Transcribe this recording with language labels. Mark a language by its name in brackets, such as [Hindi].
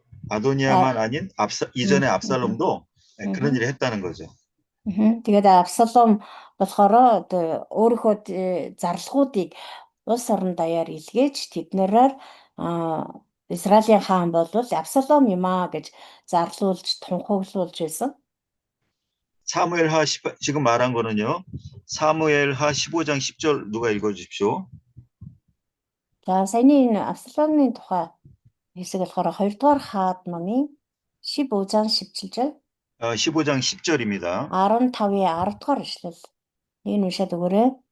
[Korean] 아도니아만 아닌 이전에 압살롬도 그런 일을 했다는 거죠. [Mongolian] Тэгээд Абсалом болохоор өөрийнхөө зарлахуудыг улс орон даяар илгээж тэднэрээр Израилийн хаан бол Абсалом юм аа гэж зарлуулж тунхаглуулж байсан. [Korean] 사무엘하 지금 말한 거는요. 사무엘하 15장 10절 누가 읽어 주십시오. [Mongolian] За саяны энэ Абсаломын тухай хэсэг болохоор 2 дугаар хаад номын 15- [Korean] 장 17절 15장 10절입니다. [Mongolian] 15-ийн 10 дугаар ишлэл. Энэ уншаад өгөөрэй.